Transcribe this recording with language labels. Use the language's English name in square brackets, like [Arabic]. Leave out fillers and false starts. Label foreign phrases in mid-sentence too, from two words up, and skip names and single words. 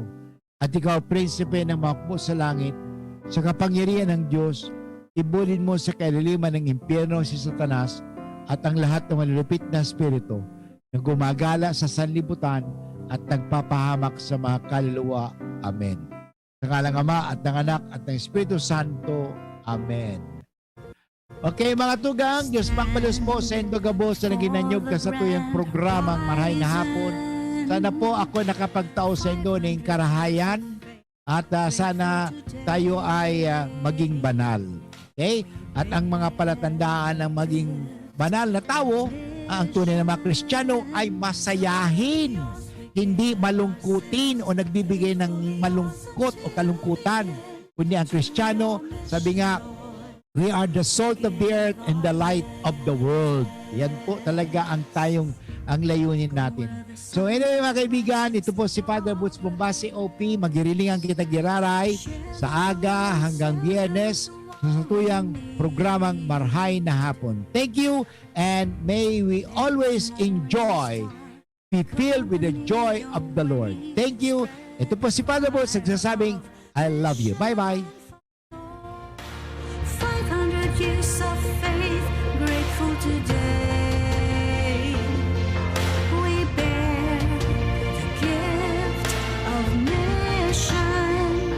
[Filipino] At ikaw, prinsipe ng mga hukbo sa langit, sa kapangyarihan ng Diyos, ibulin mo sa kailaliman ng impyerno si Satanas at ang lahat ng malulupit na espiritu na gumagala sa sanlibutan at nagpapahamak sa mga kaluluwa. Amen. Sa ngalang Ama at ng Anak at ng Espiritu Santo. Amen. [Bikol] Okay mga tugang, Diyos pangpalos po sa inyong gabos na naginanyog ka sa tuyang programang Marahay na Hapon. Sana po ako nakapagtao sa inyo ng karahayan at sana tayo ay maging banal. Okay? [Filipino] At ang mga palatandaan ng maging banal na tao, ang tunay na mga Kristiyano ay masayahin, hindi malungkutin o nagbibigay ng malungkot o kalungkutan. Kundi ang Kristiyano, sabi nga, [English] we are the salt of the earth and the light of the world. [Filipino] Yan po talaga ang layunin natin. [English] So anyway [Filipino] mga kaibigan, ito po si Father Butch Bombasi OP. [Bikol] Magirilingan kita giraray sa aga hanggang Biyernes sa tuyang programang Marahay na Hapon. [English] Thank you and may we always be filled with the joy of the Lord. Thank you. [Filipino] Ito po si Father Butch nagsasabing, [English] I love you. Bye-bye. 500 years of faith, grateful today. We bear the gift of mission.